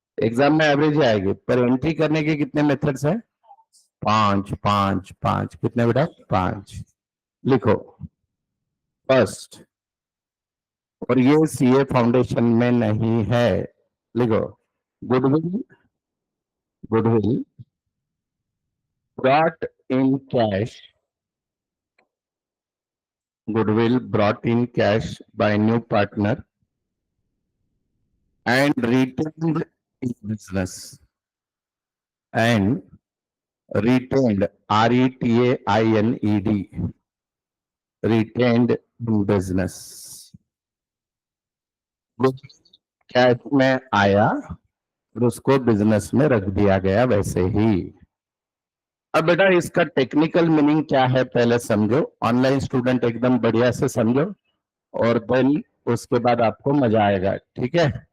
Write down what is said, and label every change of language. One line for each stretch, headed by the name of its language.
Hindi: Exam में average आएगी, पर एंट्री करने के कितने मेथड्स है, 5 5 5। कितने बेटा, 5। लिखो फर्स्ट, और ये सीए फाउंडेशन में नहीं है, लिखो goodwill
English: goodwill brought in cash, goodwill brought in cash by new partner and retained in business, and retained, RETAINED, retained in business.
Hindi: Goodwill cash में आया और उसको बिजनेस में रख दिया गया वैसे ही। अब बेटा इसका टेक्निकल मीनिंग क्या है पहले समझो, ऑनलाइन स्टूडेंट एकदम बढ़िया से समझो और देन उसके बाद आपको मजा आएगा, ठीक है।